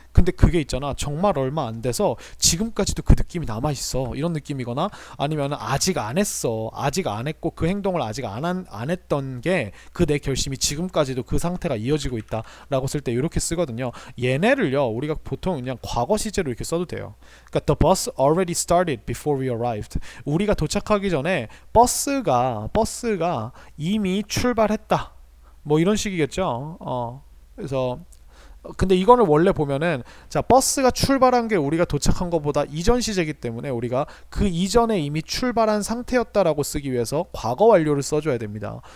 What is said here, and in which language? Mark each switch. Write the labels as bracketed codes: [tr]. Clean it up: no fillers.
[ko] 근데 그게 있잖아 정말 얼마 안 돼서 지금까지도 그 느낌이 남아있어 이런 느낌이거나 아니면 아직 안 했어 아직 안 했고 그 행동을 아직 안 했던 게 그 내 결심이 지금까지도 그 상태가 이어지고 있다 라고 쓸 때 이렇게 쓰거든요. 얘네를요 우리가 보통 그냥 과거 시제로 이렇게 써도 돼요. 그러니까 [en] the bus already started before we arrived. [ko] 우리가 도착하기 전에 버스가 이미 출발했다 뭐 이런 식이겠죠. 그래서 근데 이거는 원래 보면은 자 버스가 출발한 게 우리가 도착한 것보다 이전 시제이기 때문에 우리가 그 이전에 이미 출발한 상태였다라고 쓰기 위해서 과거 완료를 써줘야 됩니다.